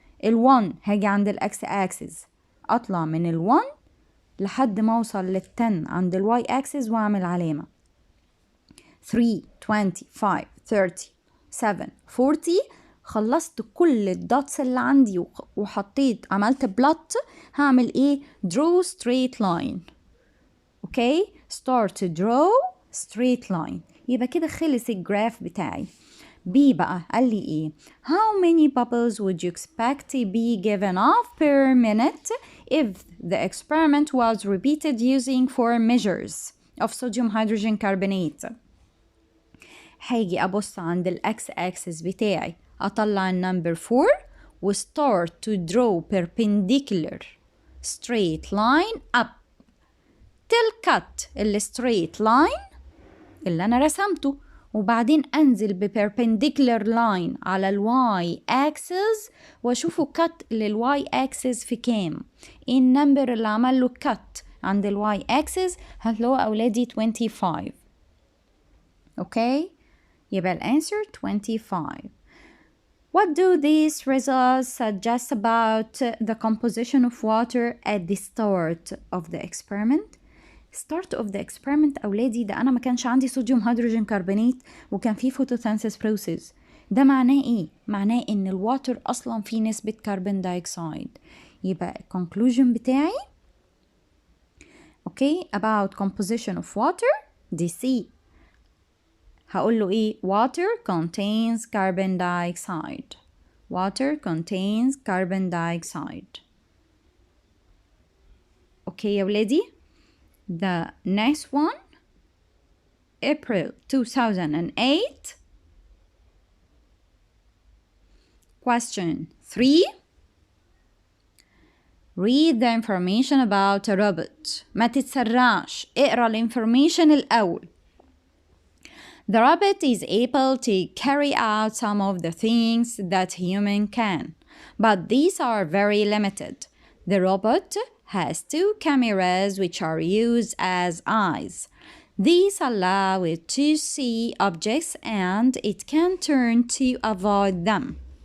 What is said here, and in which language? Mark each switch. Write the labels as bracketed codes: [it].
[ar] ال1 هاجي عند الاكس اكسس اطلع من ال1 لحد ما اوصل لل10 عند الواي اكسس واعمل علامة 3 25 30 7 40. خلصت كل الدوتس اللي عندي وحطيت عملت بلوت. هعمل ايه؟ [en] draw straight line. Okay start to draw straight line. [ar] يبقى كده خلص الجراف بتاعي. بي بقى قال لي ايه؟ [en] how many bubbles would you expect to be given off per minute if the experiment was repeated using 4 measures of sodium hydrogen carbonate. [ar] هاجي ابص عند الاكس اكسس بتاعي اطلع النمبر 4 و [en] start to draw perpendicular straight line up till cut [ar] ال straight line اللي انا رسمته، وبعدين أنزل [en] perpendicular line [ar] على الواي axis وأشوفه cut للواي axis في كام. إيه النمبر اللي عمل له cut عند الواي axis؟ هتلاقوا أولادي 25. أوكي يبقى الأنسر 25. [en] What do these results suggest about the composition of water at the start of the experiment? Start of the experiment [ar] أولادي ده أنا ما كانش عندي صوديوم هيدروجين كربونات وكان فيه photosynthesis process. ده معناه إيه؟ معناه إن الواتر أصلا فيه نسبة كربون دايوكسيد. [en] يبقى conclusion بتاعي okay about composition of water دي C. [ar] هقول له إيه؟ [en] water contains carbon dioxide. water contains carbon dioxide. [ar] okay يا ولادي. [en] The next one, April 2008. Question 3. Read the information about a robot. [ar] ما تتسرعش. اقرأ الانفورميشن الأول. [en] The rabbit is able to carry out some of the things that human can, but these are very limited. The robot has 2 cameras which are used as eyes. These allow it to see objects and it can turn to avoid them.